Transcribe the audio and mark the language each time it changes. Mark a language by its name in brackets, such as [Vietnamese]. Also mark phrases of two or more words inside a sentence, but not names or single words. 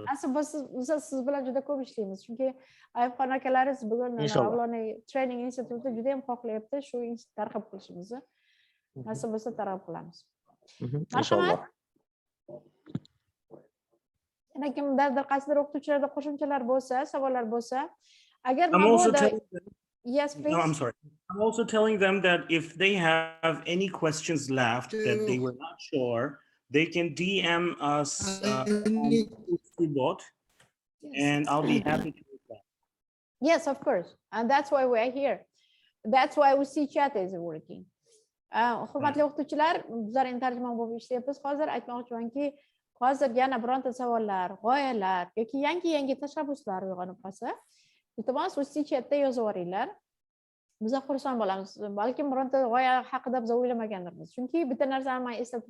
[Uzbek] Aslida biz siz bilan juda ko'p ishlaymiz, chunki Ayubxon akalaringiz bugun Avloniy training instituti juda ham xohlayapti shu targ'ib qilishimizni. Nasib bo'lsa targ'ib qilamiz. Inshaalloh. Yana kimdadir qaysidir o'qituvchilarda qo'shimchalar bo'lsa, savollar bo'lsa, agar [English] I'm also [Uzbek] mabodo [English] telling them, yes no, please I'm sorry. I'm also telling them that if they have any questions left that they were not sure, they can DM us on bot, and I'll be happy to reply. yes of course and that's why we're here that's why we see chat is working [Uzbek] hurmatli o'qituvchilar bizlar endi tarjimon bo'lib ishlayapmiz hozir aytmoqchimanki hozir yana bironta savollar g'oyalar yoki yangi tashabbuslar uyg'onib qolsa iltimos o'z chatda yozib yuboringlar biz xursand bo'lamiz balkim bironta g'oya haqida biz o'ylamagandirmiz chunki bitta narsani man eslatib